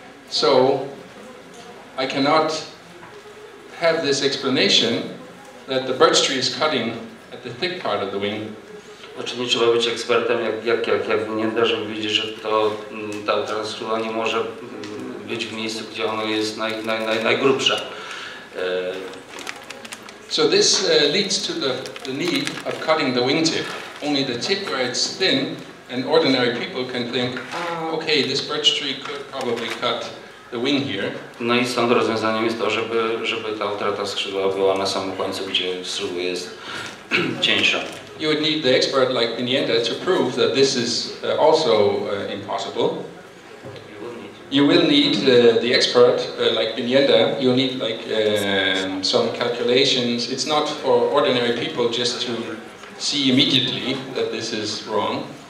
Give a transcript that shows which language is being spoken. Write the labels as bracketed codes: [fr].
[en] So I cannot have this explanation that the birch tree is cutting at the thick part of the wing. [pl] Znaczy nie trzeba być ekspertem jak nie żeby wiedzieć, że ta utrata nie może być w miejscu, gdzie ono jest najgrubsze. [en] So this leads to the need of cutting the wingtip. Only the tip where it's thin, and ordinary people can think, okay, this birch tree could probably cut the wing here. [pl] No i stąd rozwiązaniem jest to, żeby ta utrata skrzydła była na samym końcu, gdzie skrzydło jest cieńsze. [en] You would need the expert like Pinienda to prove that this is also impossible. You will need the expert like Pinienda. You'll need like some calculations. It's not for ordinary people just to see immediately that this is wrong.